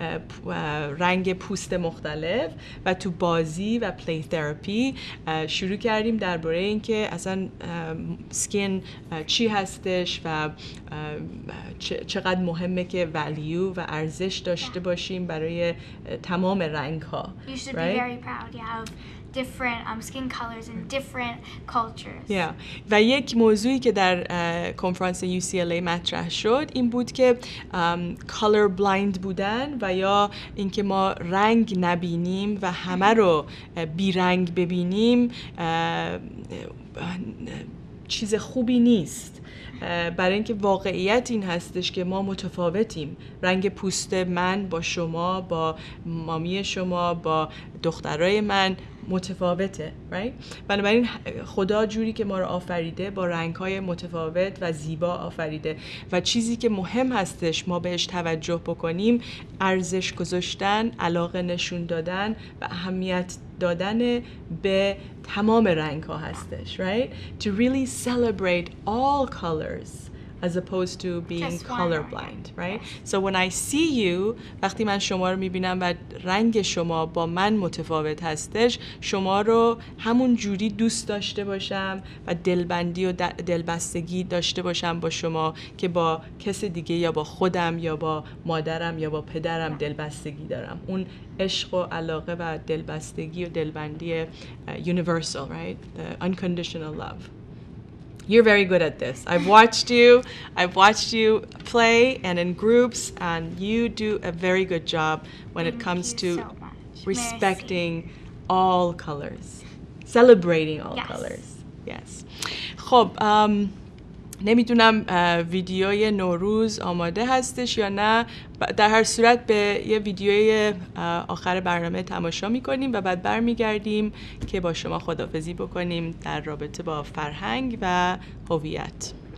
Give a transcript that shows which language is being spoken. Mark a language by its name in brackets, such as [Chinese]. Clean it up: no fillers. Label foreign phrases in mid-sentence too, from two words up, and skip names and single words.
[Persian] رنگ پوست مختلف و تو بازی و [English] play therapy [Persian] شروع کردیم درباره اینکه اصلا سکین چی هستش و چقدر مهمه که ولیو و ارزش داشته باشیم برای تمام رنگ‌ها. [English] You should be very proud, yeah, of different skin colors and different cultures. Yeah. [Persian] و یک موضوعی که در کنفرانس UCLA مطرح شد این بود که [English] color blind [Persian] بودن و یا اینکه ما رنگ نبینیم و همه رو بی رنگ ببینیم چیز خوبی نیست. برای اینکه واقعیت این هستش که ما متفاوتیم. رنگ پوست من با شما، با مامی شما، با دخترای من متفاوته، right؟ بنابراین خدا جوری که ما رو آفریده با رنگ‌های متفاوت و زیبا آفریده و چیزی که مهم هستش ما بهش توجه بکنیم ارزش گذاشتن، علاقه نشون دادن و اهمیت دادن به تمام رنگ‌ها هستش، [English] right? To really celebrate all colors as opposed to being colorblind, right? So when I see you, [Persian] وقتی من شما رو میبینم و رنگ شما با من متفاوت هستش، شما رو همون جوری دوست داشته باشم و دلبندی و دلبستگی داشته باشم با شما که با کس دیگه یا با خودم یا با مادرم یا با پدرم دلبستگی دارم. اون عشق و علاقه و دلبستگی و دلبندی [English] universal, right? The unconditional love. You're very good at this. I've watched you play and in groups, and you do a very good job when it comes to respecting all colors, celebrating all colors. Yes. [Persian] خب نمیدونم ویدیوی نوروز آماده هستش یا نه. در هر صورت به یه ویدیوی آخر برنامه تماشا میکنیم و بعد برمیگردیم که با شما خداحافظی بکنیم در رابطه با فرهنگ و هویت.